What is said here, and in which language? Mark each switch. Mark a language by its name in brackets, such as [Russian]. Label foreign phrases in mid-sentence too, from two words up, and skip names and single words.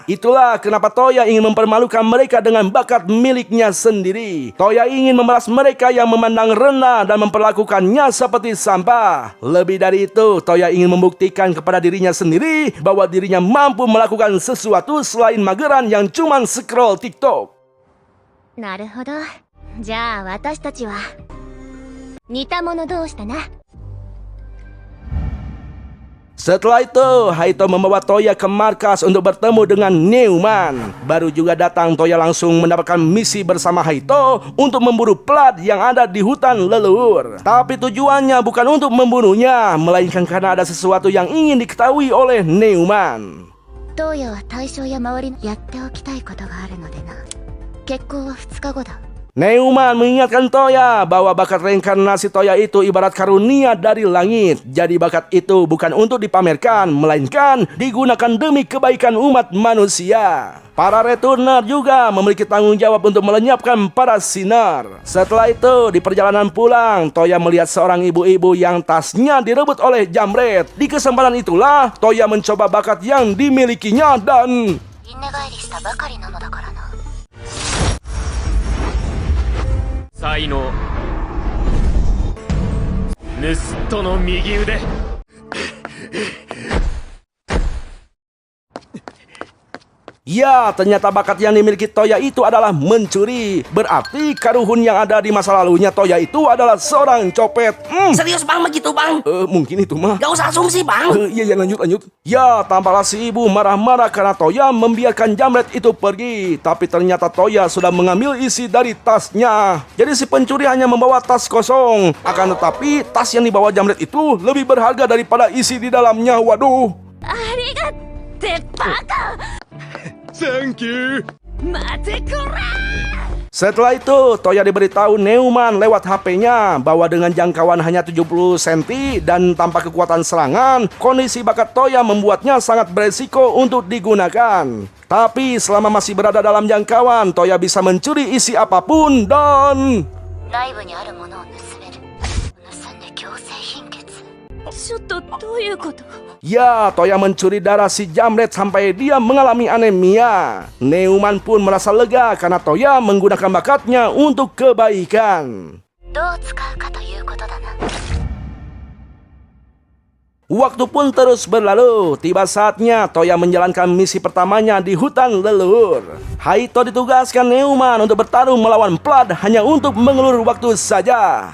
[Indonesian] Itulah kenapa Toya ingin mempermalukan mereka dengan bakat miliknya sendiri. Toya ingin membalas mereka yang memandang rendah dan memperlakukannya seperti sampah. Lebih dari itu, Toya ingin membuktikan kepada dirinya sendiri bahwa dirinya mampu melakukan sesuatu selain mageran yang cuman scroll TikTok. [Japanese] なるほど。じゃあ私たちは似た者同士だな。 [Indonesian] Setelah itu, Haito membawa Toya ke markas untuk bertemu dengan Neumann. Baru juga datang, Toya langsung mendapatkan misi bersama Haito untuk memburu plat yang ada di hutan leluhur. Tapi tujuannya bukan untuk membunuhnya, melainkan karena ada sesuatu yang ingin diketahui oleh Neumann. [Japanese] 東野は対象や周りにやっておきたいことがあるのでな。決行は2日後だ。 [Indonesian] Neumann mengingatkan Toya bahwa bakat reinkarnasi Toya itu ibarat karunia dari langit. Jadi bakat itu bukan untuk dipamerkan, melainkan digunakan demi kebaikan umat manusia. Para returner juga memiliki tanggung jawab untuk melenyapkan para sinar. Setelah itu, di perjalanan pulang, Toya melihat seorang ibu-ibu yang tasnya direbut oleh Jamret. Di kesempatan itulah, Toya mencoba bakat yang dimilikinya dan... [Japanese] 輪廻帰りしたばかりなのだからな。才能盗人の右腕 [Indonesian] Ya, ternyata bakat yang dimiliki Toya itu adalah mencuri. Berarti karuhun yang ada di masa lalunya Toya itu adalah seorang copet. Serius bang begitu bang? Mungkin itu mah. Gak usah asumsi bang. Iya, lanjut. Ya, tampaklah si ibu marah-marah karena Toya membiarkan Jamret itu pergi. Tapi ternyata Toya sudah mengambil isi dari tasnya. Jadi si pencuri hanya membawa tas kosong. Akan tetapi tas yang dibawa Jamret itu lebih berharga daripada isi di dalamnya. Waduh. [Japanese] ありがってバカ。 [English] Thank you. [Japanese] 待てこら。 [Indonesian] Setelah itu, Toya diberitahu Neumann lewat HP-nya bahwa dengan jangkauan hanya 70 cm dan tanpa kekuatan serangan, kondisi bakat Toya membuatnya sangat beresiko untuk digunakan. Tapi selama masih berada dalam jangkauan, Toya bisa mencuri isi apapun dan... [Japanese] 内部にあるものを盗める。盗んで強制貧血。 ちょっとどういうこと？ [Indonesian] Ya, Toya mencuri darah si Jamret sampai dia mengalami anemia. Neumann pun merasa lega karena Toya menggunakan bakatnya untuk kebaikan. [Japanese] どう使うかということだな。 [Indonesian] Waktu pun terus berlalu. Tiba saatnya Toya menjalankan misi pertamanya di hutan leluhur. Haito ditugaskan Neumann untuk bertarung melawan Plaid hanya untuk mengelur waktu saja.